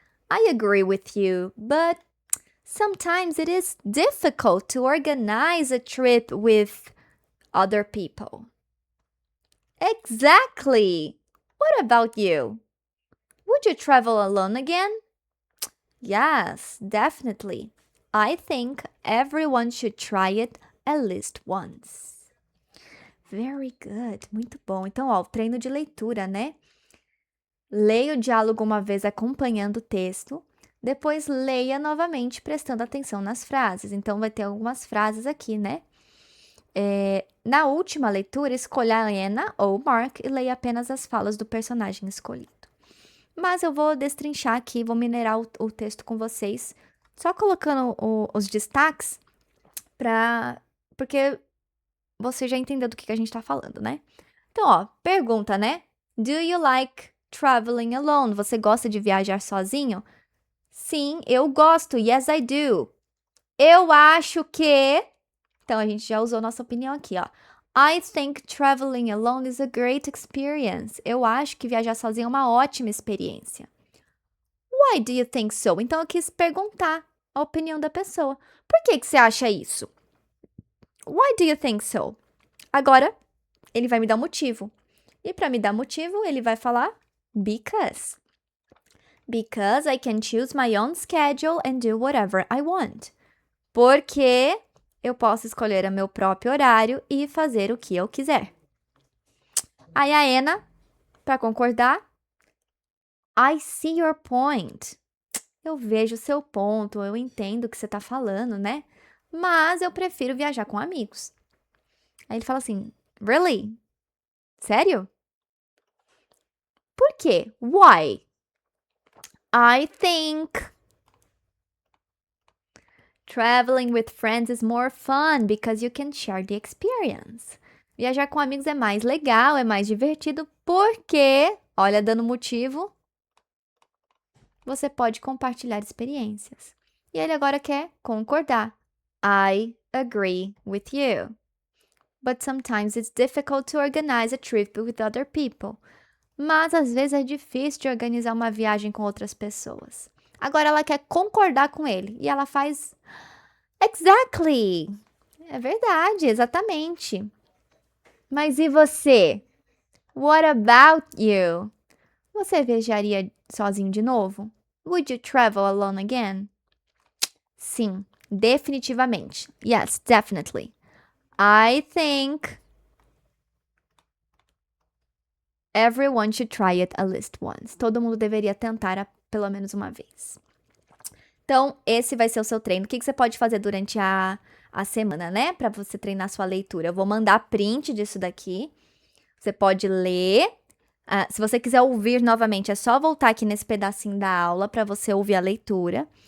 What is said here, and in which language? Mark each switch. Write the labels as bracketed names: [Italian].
[English] I agree with you, but sometimes it is difficult to organize a trip with other people. Exactly. What about you? Would you travel alone again? Yes, definitely. I think everyone should try it at least once. Very good. [Portuguese] Muito bom. Então, ó, o treino de leitura, né? Leia o diálogo uma vez acompanhando o texto, depois leia novamente prestando atenção nas frases. Então, vai ter algumas frases aqui, né? Na última leitura, escolha a Anna ou Mark e leia apenas as falas do personagem escolhido. Mas eu vou destrinchar aqui, vou minerar o texto com vocês, só colocando os destaques, porque você já entendeu do que a gente tá falando, né? Então, ó, pergunta, né? [English] Do you like traveling alone? [Portuguese] Você gosta de viajar sozinho? Sim, eu gosto. [English] Yes, I do. [Portuguese] Eu acho que... Então, a gente já usou nossa opinião aqui, ó. [English] I think traveling alone is a great experience. [Portuguese] Eu acho que viajar sozinho é uma ótima experiência. [English] Why do you think so? [Portuguese] Então, eu quis perguntar a opinião da pessoa. Por que você acha isso? [English] Why do you think so? [Portuguese] Agora, ele vai me dar um motivo. E para me dar motivo, ele vai falar because. [English] Because I can choose my own schedule and do whatever I want. [Portuguese] Porque eu posso escolher o meu próprio horário e fazer o que eu quiser. Aí a Anna, para concordar, [English] I see your point. [Portuguese] Eu vejo o seu ponto, eu entendo o que você tá falando, né? Mas eu prefiro viajar com amigos. Aí ele fala assim, really? Sério? Por quê? Why? [English] I think traveling with friends is more fun because you can share the experience. [Portuguese] Viajar com amigos é mais legal, é mais divertido porque, olha, dando motivo, você pode compartilhar experiências. E ele agora quer concordar. [English] I agree with you. But sometimes it's difficult to organize a trip with other people. [Portuguese] Mas às vezes é difícil de organizar uma viagem com outras pessoas. Agora ela quer concordar com ele e ela faz exactly. É verdade, exatamente. Mas e você? [English] What about you? [Portuguese] Você viajaria sozinho de novo? [English] Would you travel alone again? [Portuguese] Sim, definitivamente. [English] Yes, definitely. I think everyone should try it at least once. [Portuguese] Todo mundo deveria tentar pelo menos uma vez. Então, esse vai ser o seu treino. O que você pode fazer durante a semana, né? Para você treinar sua leitura. Eu vou mandar print disso daqui. Você pode ler. Se você quiser ouvir novamente, é só voltar aqui nesse pedacinho da aula para você ouvir a leitura.